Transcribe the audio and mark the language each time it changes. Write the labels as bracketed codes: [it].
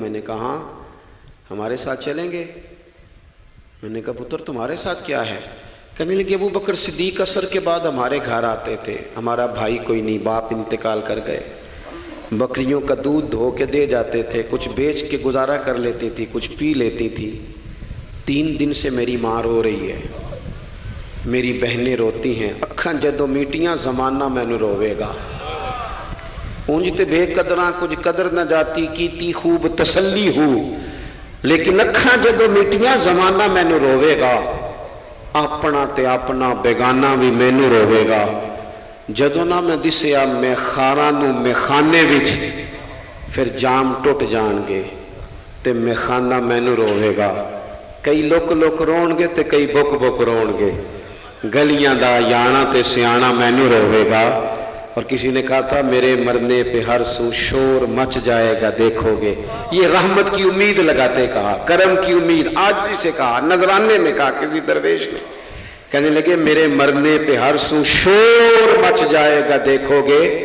[ur] میں نے کہا ہاں، ہمارے ساتھ چلیں گے. میں نے کہا پتر تمہارے ساتھ کیا ہے؟ کہنے لگی ابو بکر صدیق عصر کے بعد ہمارے گھر آتے تھے، ہمارا بھائی کوئی نہیں، باپ انتقال کر گئے، بکریوں کا دودھ دھو کے دے جاتے تھے، کچھ بیچ کے گزارا کر لیتی تھی، کچھ پی لیتی تھی. 3 دن سے میری ماں رو رہی ہے، میری بہنیں روتی ہیں، [pa] اکھاں جدوں میٹیاں زمانہ مینوں روے گا. اونج تے بے قدراں کچھ قدر نہ جاتی، کیتی خوب تسلی ہو، لیکن اکھاں جدوں میٹیاں زمانہ مینوں روے گا. اپنا تے اپنا بیگانہ بھی مینوں روے گا. جدوں نہ میں دسیا میں خاراں نوں میخانے وچ، پھر جام ٹوٹ جان گے تے میخانہ مینوں روے گا. کئی لک لک رون گے تے کئی بک بک رون گے. گلیاں دا یانا تے سیانا مینوں روے گا. [ur] اور کسی نے کہا تھا میرے مرنے پہ ہر سو شور مچ جائے گا دیکھو گے. یہ رحمت کی امید لگاتے کہا، کرم کی امید. آج سے کہا، نذرانے میں کہا کسی درویش نے. کہنے لگے میرے مرنے پہ ہر سو شور مچ جائے گا دیکھو گے.